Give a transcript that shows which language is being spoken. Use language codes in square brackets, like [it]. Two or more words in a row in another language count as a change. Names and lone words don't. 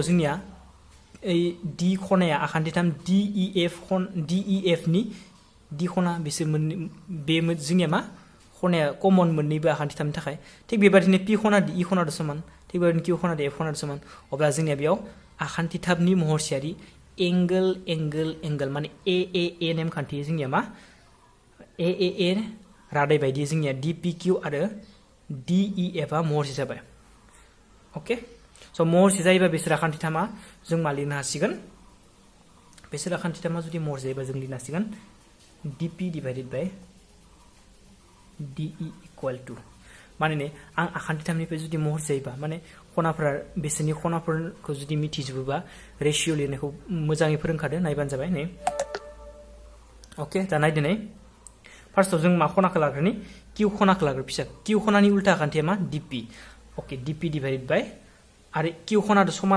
[brx] जोंनिया ओइ D खनाया आखान्थि 3 DEF नि D खना बिसोर मोननै बे जोंनिया मा खनाया कमन मोननैबो आखान्थि 3 नि थाखाय थिक बेबायदिनो P खना E खना दो समान थिक बेबायदिनो Q खना F खना दो समान अब्ला जोंनिया बेयाव आखान्थि 3 नि महरसेयारि एंगल माने AAA नेमखान्थि जोंनिया मा AAA रादाय बायदि जोंनिया DPQ आरो DEF आ महरसे जाबाय ओके स महरसे जायोबा बिसोर आखान्थि 3 आ जों मा लिरनो हासिगोन बिसोर आखान्थि 3 आ जुदि महरसे जायोबा जों लिरनो हासिगोन [en] DP divided by DE equal to [brx] माने आं आखान्थिथामनिफ्राय जुदि महर जायोबा माने खनाफोरा बिसोरनि खनाफोरखौ जुदि मिथिजोबोबा रेशियो लिरनायखौ मोजाङै फोरोंखादो नायबानो जाबाय नै ओके दा नायदो नै फार्स्टआव जों मा खनाखौ लाग्रोनि किउ खनाखौ लाग्रो फिसा किउ खनानि उल्था आखान्थिया मा डिपि ओके [en] DP divided by [brx] आरो किउ खनादो समाना